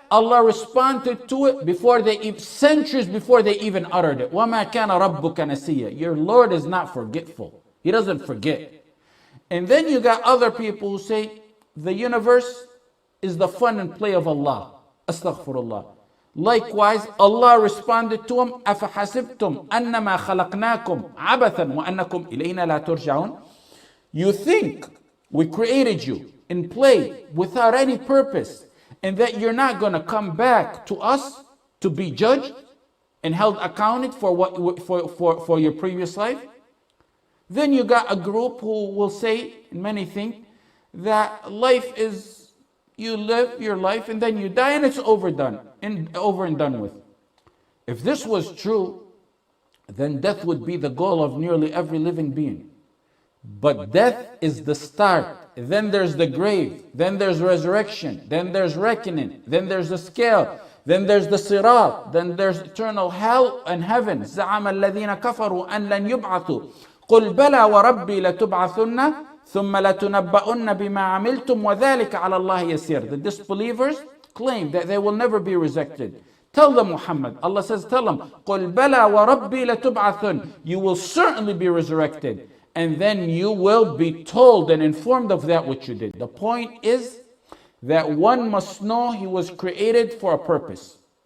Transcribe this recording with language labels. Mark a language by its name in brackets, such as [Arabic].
[English] Allah responded to it before centuries before they even uttered it. [Arabic] وَمَا كَانَ رَبُّكَ نَسِيًّا. [English] Your Lord is not forgetful. He doesn't forget. And then you got other people who say the universe is the fun and play of Allah. [Arabic] Astaghfirullah. [English] Likewise, Allah responded to him, [Arabic] أَفَحَسِبْتُمْ أَنَّمَا خَلَقْنَاكُمْ عَبَثًا وَأَنَّكُمْ إِلَيْنَا لَا تُرْجَعُونَ. [English] You think we created you in play without any purpose, and that you're not going to come back to us to be judged and held accounted for for your previous life? Then you got a group who will say, and many think, that life is, you live your life and then you die and it's over and done with. If this was true, then death would be the goal of nearly every living being. But death is the start. Then there's the grave. Then there's resurrection. Then there's reckoning. Then there's the scale. Then there's the sirat. Then there's eternal hell and heaven. [Arabic] زعم الذين كفروا أن لن يبعثوا قل بلى وربي لتبعثن ثم لتنبؤن بما عملتم وذلك على الله يسير. [English] The disbelievers claim that they will never be resurrected. Tell them, Muhammad, Allah says, tell them, [Arabic] قل بلى وربي لتبعثن. [English] You will certainly be resurrected. And then you will be told and informed of that which you did. The point is that one must know he was created for a purpose.